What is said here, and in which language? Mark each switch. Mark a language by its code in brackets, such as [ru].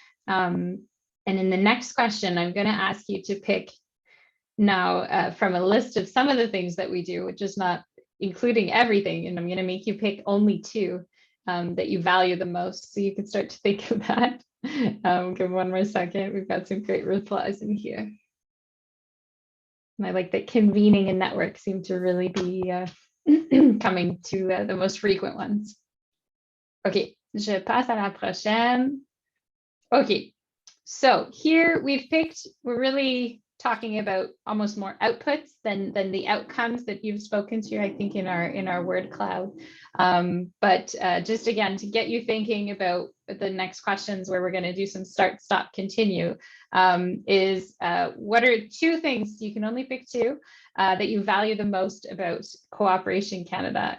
[en] And in the next question, I'm going to ask you to pick now from a list of some of the things that we do, which is not including everything, and I'm going to make you pick only 2 that you value the most, so you can start to think of that. Give 1 more second. We've got some great replies in here. And I like that convening and network seem to really be coming to the most frequent ones. [fr] Okay, je passe à la prochaine. [en] Okay, so here we've picked, we're really talking about almost more outputs than the outcomes that you've spoken to, I think, in our word cloud. But just again, to get you thinking about the next questions, where we're going to do some start, stop, continue, is what are 2 things, you can only pick 2, that you value the most about Cooperation Canada?